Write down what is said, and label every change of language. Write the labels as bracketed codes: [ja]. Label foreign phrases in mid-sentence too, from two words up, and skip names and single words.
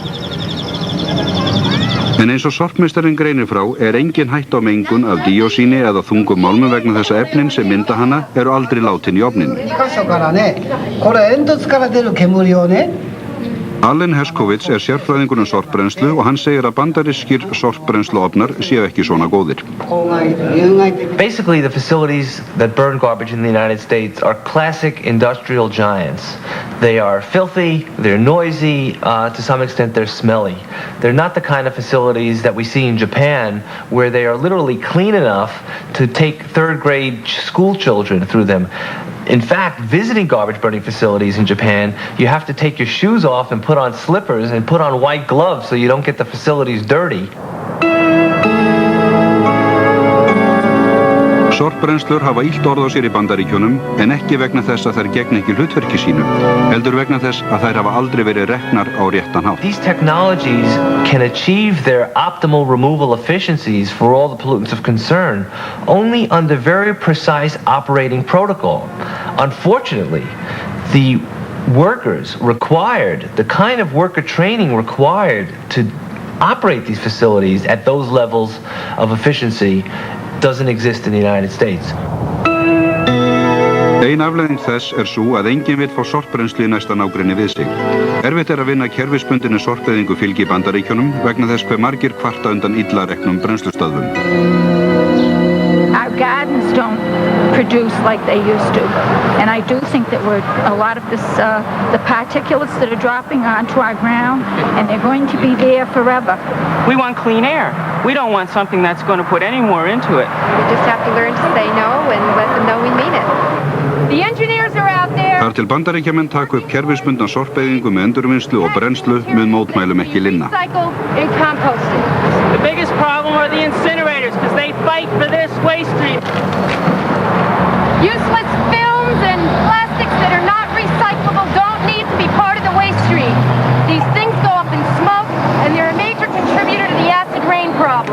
[is] En eins og sorpmeistarinn greinir frá er engin hætta á mengun af díósíni eða þungum málmum vegna þess að efnin sem mynda hana eru aldrei látin í ofninu. Allen Heskovits er sérfræðingur sorpbrennslu og hann segir að bandarískir sorpbrennsluofnar séu ekki svona góðir. [en] Basically, the facilities that burn garbage in the United States are classic industrial giants. They are filthy, they're noisy, to some extent they're smelly. They're not the kind of facilities that we see in Japan where they are literally clean enough to take third-grade school children through them. In fact, visiting garbage burning facilities in Japan, you have to take your shoes off and put on slippers and put on white gloves so you don't get the facilities dirty. [is] Sorpbrennslur hafa illt orð á sér í Bandaríkjunum en ekki vegna þess að þær gegna ekki hlutverki sínu, heldur vegna þess að þær hafa aldrei verið reknar á réttan hátt. [en] These technologies can achieve their optimal removal efficiencies for all the pollutants of concern only under very precise operating protocol. Unfortunately, the workers required, the kind of worker training required to operate these facilities at those levels of efficiency doesn't exist in the United States. [is] Ein afleiðing þess er svo að enginn vill fá sorpbrennslu í næsta nágrenni við sig. Erfitt er að vinna kerfisbundinni sorpeyðingu fylgi í Bandaríkjunum vegna þess hve margir kvarta undan illa reknum brennslustöðvum. [en] Our gardens don't produce like they used to, and I do think that a lot of this, the particulates that are dropping onto our ground, and they're going to be there forever. We want clean air. We don't want something that's going to put any more into it. We just have to learn to say no and let them know we mean it. The engineers are out there. [is] Þar Þar til Bandaríkjamenn taka upp kerfisbundna sorpeyðingu með endurvinnslu og brennslu mun mótmælum ekki linna. [en] The biggest problem are the incinerators because they fight for this waste stream. Useless films and plastics that are not recyclable don't need to be part of the waste stream. These things go up in smoke and they're a major contributor to the acid rain problem.